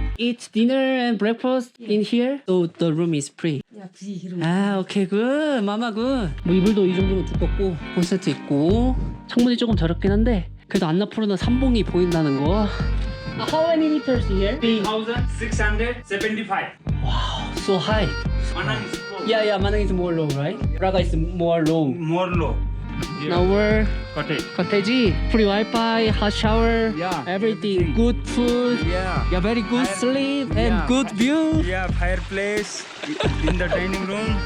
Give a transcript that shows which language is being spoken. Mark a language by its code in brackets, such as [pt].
[en] Eat dinner and breakfast in here. So the room is free. Yeah, free room. 아, 오케이, 굿. 마마 굿. [ko] 뭐 이불도 이 정도면 두껍고 콘센트 있고 창문이 조금 더럽긴 한데 그래도 안나푸르나 삼봉이 보인다는 거. [en] How many meters here? 3,675. 와우, so high. Manang is Yeah, Manang is more low, right? Braga is more low. more low. Now we're Cottage. cottage, free Wi-Fi, hot shower, Yeah, everything, good food, Yeah. very good sleep and Yeah. good view. Yeah, fireplace in the dining room.